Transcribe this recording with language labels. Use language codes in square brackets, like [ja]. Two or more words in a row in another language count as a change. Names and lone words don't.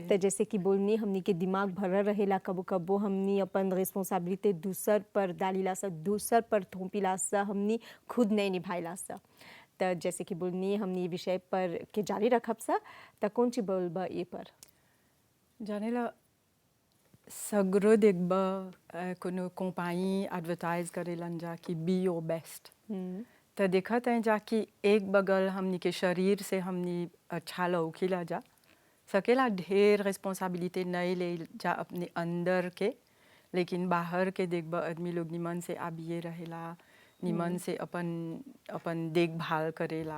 [bho] तो जैसे कि बोलनी हमनी के दिमाग भरल रहेला, कबो कबो हमनी अपन रिस्पॉन्सिबिलिटी दूसर पर डालीला सा, दूसर पर थोपिला सा, हमनी खुद नहीं निभाइला सा। तो जैसे कि बोलनी हमनी ये विषय पर के जारी रखब सा। तो कौन ची बोलबा ये पर जानेला सगरो देखबा कोनो कंपनी एडवर्टाइज करेलन जा कि [en] be your best. [bho] तो देखत हैं जा कि एक बगल हमनी के शरीर से हमनी अच्छा लौकीला जा सकेला, ढेर रिस्पॉन्सिबिलिटी नहीं ले जा अपने अंदर के, लेकिन बाहर के देखबा आदमी लोग निमन से आबिए रहेला, निमन से अपन देखभाल करेला।